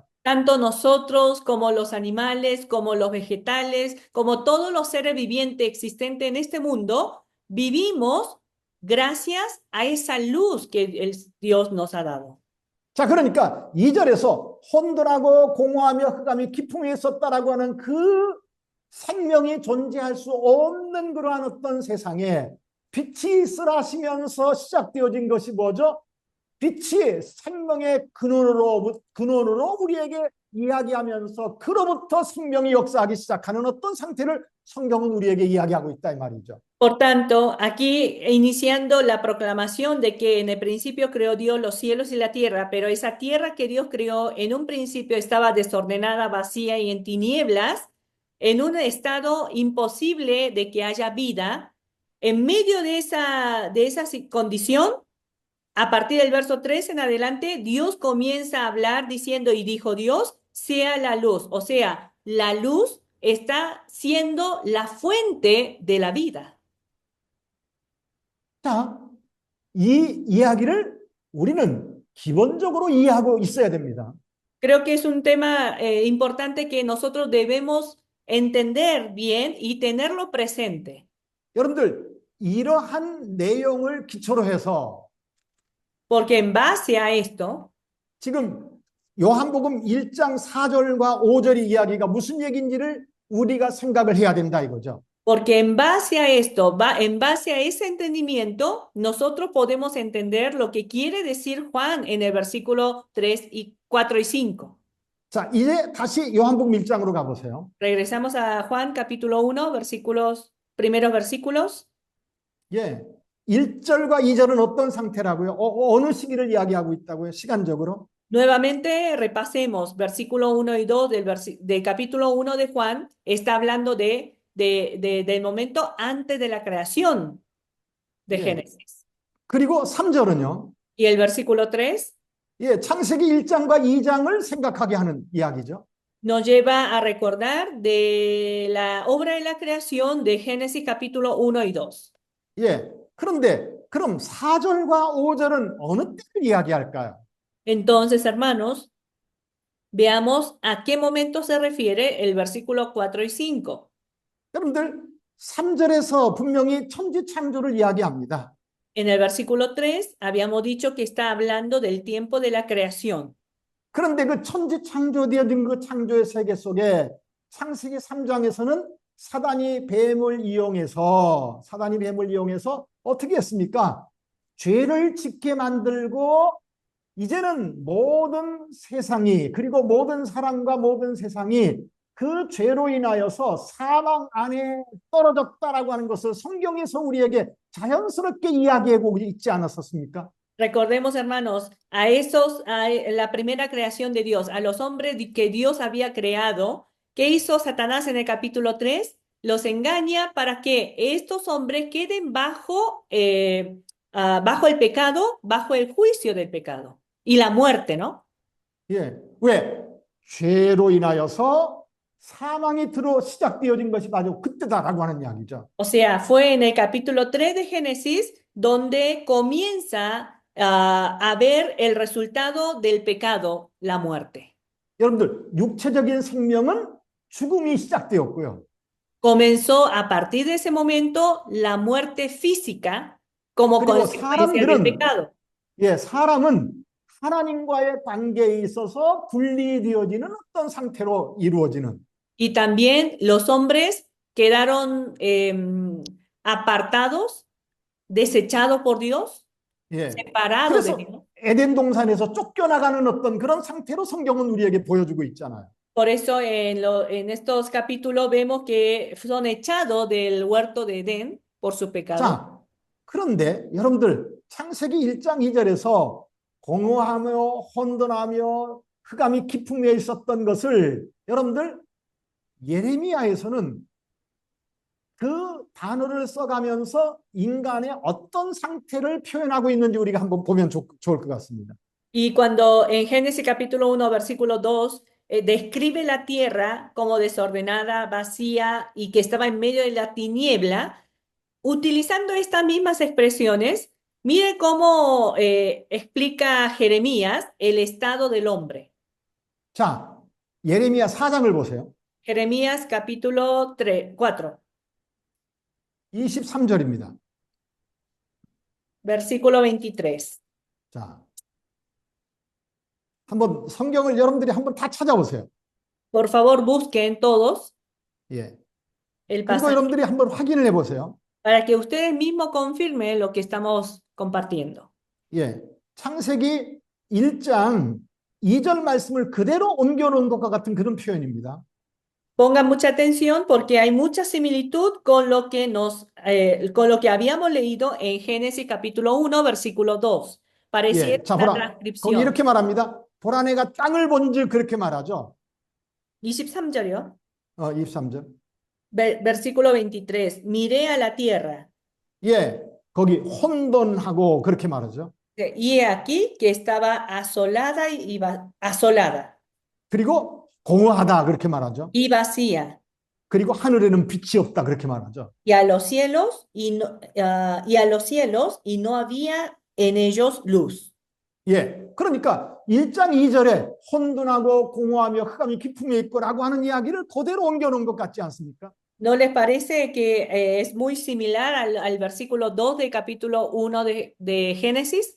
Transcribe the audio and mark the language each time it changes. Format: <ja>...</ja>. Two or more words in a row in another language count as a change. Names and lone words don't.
<es>Tanto nosotros como los animales, como los vegetales, como todos los seres vivientes existentes en este mundo, vivimos gracias a esa luz que Dios nos ha dado.</es> <ko>자, 그러니까 2절에서 혼돈하고 공허하며 흑암이 깊음에 있었다라고 하는 그 생명이 존재할 수 없는 그러한 어떤 세상에 빛이 있으라 하시면서 시작되어진 것이 뭐죠? 빛이 생명의 근원으로 우리에게 이야기하면서 그로부터 생명이 역사하기 시작하는 어떤 상태를 성경은 우리에게 이야기하고 있다 이 말이죠.</ko> <es>Por tanto, aquí iniciando la proclamación de que en el principio creó Dios los cielos y la tierra, pero esa tierra que Dios creó en un principio estaba desordenada, vacía y en tinieblas, en un estado imposible de que haya vida. En medio de esa condición, a partir del verso 3 en adelante, Dios comienza a hablar diciendo, y dijo Dios, sea la luz. O sea, la luz está siendo la fuente de la vida.</es> <ko>자, 이 이야기를 우리는 기본적으로 이해하고 있어야 됩니다.</ko> <es>Creo que es un tema importante que nosotros debemos entender bien y tenerlo presente,</es> <ko>여러분들, 이러한 내용을 기초로 해서</ko> <es>porque en base a esto,</es> <ko>지금 요한복음 1장 4절과 5절의 이야기가 무슨 얘기인지를 우리가 생각을 해야 된다 이거죠.</ko> <es>porque en base a esto, en base a ese entendimiento, nosotros podemos entender lo que quiere decir Juan en el versículo 4 y 5.</es> <ko>자, 이제 다시 요한복음 1장으로 가보세요.</ko> <es>Regresamos a Juan capítulo 1, primeros versículos.</es> <ko>예. 1절과 2절은 어떤 상태라고요? 어느 시기를 이야기하고 있다고요? 시간적으로?</ko> <es>Nuevamente repasemos versículo 1 y 2 del capítulo 1 de Juan, está hablando del momento antes de la creación de</es> <ko>예.</ko> <es>Génesis.</es> <ko>그리고 3절은요.</ko> <es>Y el versículo 3</es> <ko>예, 창세기 1장과 2장을 생각하게 하는 이야기죠.</ko> <es>nos lleva a recordar de la obra de la creación de Génesis capítulo 1 y 2.</es> <ko>예. 그런데 그럼 4절과 5절은 어느 때를 이야기할까요?</ko> <es>Entonces, hermanos, veamos a qué momento se refiere el versículo 4 y 5.</es> <ko>여러분들 3절에서 분명히 천지 창조를 이야기합니다.</ko> <es>En el versículo 3 habíamos dicho que está hablando del tiempo de la creación.</es> <ko>그런데 그 천지 창조되어진 그 창조의 세계 속에 창세기 3장에서는 사단이 뱀을 이용해서 어떻게 했습니까? 죄를 짓게 만들고 이제는 모든 세상이 그리고 모든 사람과 모든 세상이 그 죄로 인하여서 사망 안에 떨어졌다라고 하는 것을 성경에서 우리에게 자연스럽게 이야기하고 있지 않았었습니까?</ko> <es>Recordemos, hermanos, a la primera creación de Dios, a los hombres que Dios había creado. ¿Qué hizo Satanás en el capítulo 3? Los engaña para que estos hombres queden bajo el pecado, bajo el juicio del pecado y la muerte, ¿no?</es> <ko>예, 왜? 죄로 인하여서 사망이 시작되어진 것이 바로 그때다라고 하는 이야기죠.</ko> <es>O sea, fue en el capítulo 3 de Génesis donde comienza a ver el resultado del pecado, la muerte.</es> <ko>여러분들, 육체적인 생명은 죽음이 시작되었고요.</ko> <es>Comenzó a partir de ese momento la muerte física como</es> <ko>그리고</ko> <es>consecuencia del pecado.</es> <ko>예, 사람은 하나님과의 관계에 있어서 분리되어지는 어떤 상태로 이루어지는.</ko> <es>Y también los hombres quedaron apartados, desechados por Dios,</es> <ko>예.</ko> <es>separados de</es> <ko>그래서</ko> <es>Dios.</es> <ko>에덴 동산에서 쫓겨나가는 어떤 그런 상태로 성경은 우리에게 보여주고 있잖아요.</ko> <es>Por eso en estos capítulos vemos que son echados del huerto de Edén por su pecado.</es> <ko>자, 그런데 여러분들 창세기 1장 2절에서 공허하며 혼돈하며 흑암이 깊음에 있었던 것을 여러분들 예레미야에서는 그 단어를 써가면서 인간의 어떤 상태를 표현하고 있는지 우리가 한번 보면 좋을 것 같습니다.</ko> <es>Y cuando en Génesis capítulo 1, versículo 2, describe la tierra como desordenada, vacía y que estaba en medio de la tiniebla, utilizando estas mismas expresiones, mire cómo explica Jeremías el estado del hombre.</es> <ko>자, 예레미야 4장을 보세요.</ko> <es>Jeremías capítulo 4.</es> <ko>23절입니다.</ko> <es>Versículo 23.</es> <ko>자, 한번 성경을 여러분들이 한번 다 찾아보세요.</ko> <es>Por favor, busquen todos</es> <ko>예.</ko> <es>el</es> <ko>그리고</ko> <es>pasaje</es> <ko>여러분들이 한번 확인을 해보세요.</ko> <es>para que ustedes mismos confirmen lo que estamos compartiendo.</es> <ko>예. 창세기 1장 2절 말씀을 그대로 옮겨놓은 것과 같은 그런 표현입니다.</ko> <es>Pongan mucha atención porque hay mucha similitud con lo que con lo que habíamos leído en Génesis capítulo 1, versículo 2. Pareciera</es> <ko>예. 자,</ko> <es>una</es> <ko>보라. 거기</ko> <es>transcripción.</es> <ko>이렇게 말합니다. 보라 내가 땅을 본즉 그렇게 말하죠. 23절이요. 23절.</ko> <es>Versículo 23. Miré a la tierra.</es> <ko>예. 거기 혼돈하고 그렇게 말하죠.</ko> <es>Y he aquí que estaba asolada asolada</es> <ko>그리고 공허하다 그렇게 말하죠.</ko> <es>y vacía.</es> <ko>그리고 하늘에는 빛이 없다 그렇게 말하죠.</ko> <es>Y a los cielos y a los cielos y no había en ellos luz.</es> <ko>예. 그러니까 1장 2절에 혼돈하고 공허하며 흑암이 깊음에 있고라고 하는 이야기를 그대로 옮겨놓은 것 같지 않습니까?</ko> <es>¿No les parece que es muy similar al versículo 2 del capítulo 1 de Génesis?</es>